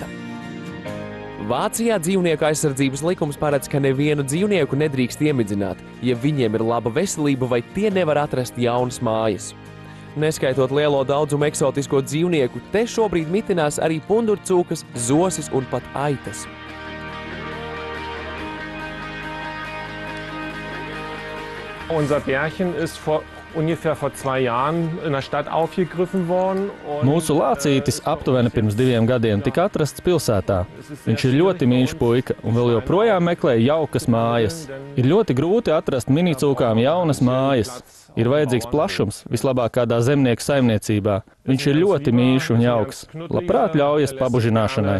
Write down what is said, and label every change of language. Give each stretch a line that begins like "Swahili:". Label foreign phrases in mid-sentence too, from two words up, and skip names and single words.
Latvian: Vācijā dzīvnieku aizsardzības likums paredz, ka nevienu dzīvnieku nedrīkst iemidzināt, ja viņiem ir laba veselība vai tie nevar atrast jaunas mājas. Neskaitot lielo daudzumu eksotisko dzīvnieku, te šobrīd mitinās arī pundurcūkas, zosis un pat aitas.
German: Unser Bärchen ist ungefähr vor 2 Jahren in der Stadt aufgegriffen worden.
Latvian: Mūsu lācītis aptuveni pirms 2 gadiem tika atrasts pilsētā. Viņš ir ļoti mīļš puika un vēl joprojām meklē jaukas mājas. Ir ļoti grūti atrast minicūkām jaunas mājas. Ir vajadzīgs plašums, vislabāk kādā zemnieku saimniecībā. Viņš ir ļoti mīļš un jauks. Labprāt ļaujas pabužināšanai.